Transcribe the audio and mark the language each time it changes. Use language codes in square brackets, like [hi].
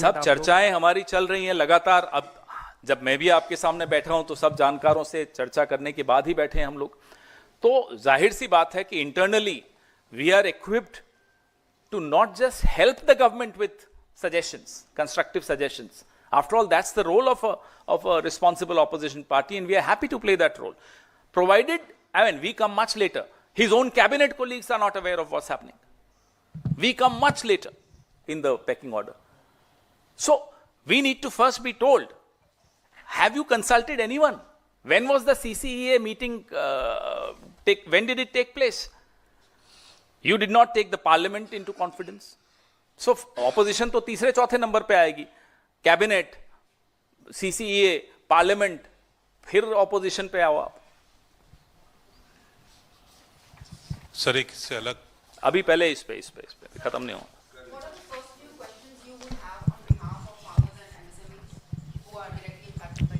[hi] सब चर्चाएं हमारी चल रही हैं लगातार। अब जब मैं भी आपके सामने बैठा हूं तो सब जानकारों से चर्चा करने के बाद ही बैठे हैं हम लोग। तो जाहिर सी बात है कि [en] Internally we are equipped to not just help the government with suggestions, constructive suggestions. After all, that's the role of a responsible opposition party, and we are happy to play that role. Provided, we come much later. His own cabinet colleagues are not aware of what's happening. We come much later in the pecking order. So, we need to first be told, have you consulted anyone? When was the CCEA meeting, when did it take place? You did not take the parliament into confidence. So, opposition to [hi] तीसरे चौथे number पे आएगी. Cabinet, CCEA, parliament, फिर opposition पे आओ आप. Sir एक से अलग अभी पहले इस पे खत्म नहीं हो. [en] What are the first few questions you would have on behalf of farmers and MSMEs who are directly impacted by?